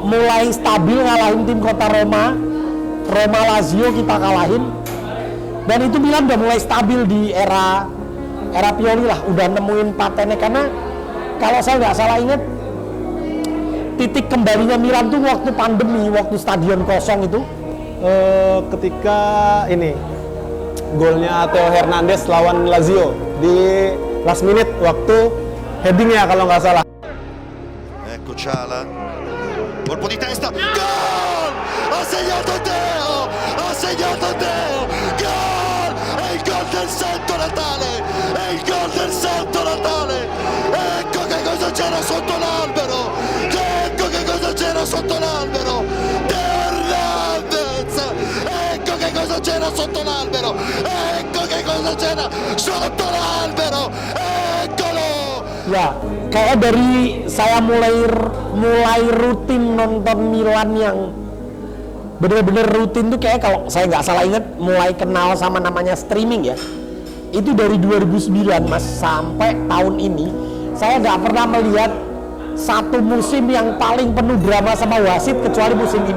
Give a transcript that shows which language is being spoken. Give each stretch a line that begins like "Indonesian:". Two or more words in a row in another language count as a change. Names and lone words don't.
Indonesian: Mulai stabil ngalahin tim kota Roma Lazio kita kalahin, dan itu Milan udah mulai stabil di era Pioli lah, udah nemuin patennya. Karena kalau saya nggak salah ingat titik kembalinya Milan tuh waktu pandemi, waktu stadion kosong itu. Ketika ini golnya Theo Hernandez lawan Lazio di
English: last minute
Indonesian: waktu headingnya kalau nggak salah.
Italian: Ecco Ciala, colpo di testa, gol! Ha segnato Theo! Ha segnato Theo! Gol! È il gol del Santo Natale! È il gol del Santo Natale! Ecco che cosa c'era sotto l'albero! Ecco che cosa c'era sotto l'albero! Theo Hernandez! Ecco che cosa c'era sotto l'albero! Ecco che cosa c'era sotto l'albero! Eccolo!
Indonesian: Ya, kayak dari saya mulai rutin nonton Milan yang bener-bener rutin tuh kayak kalau saya nggak salah ingat mulai kenal sama namanya streaming ya, itu dari 2009 Mas sampai tahun ini saya nggak pernah melihat satu musim yang paling penuh drama sama wasit kecuali musim ini.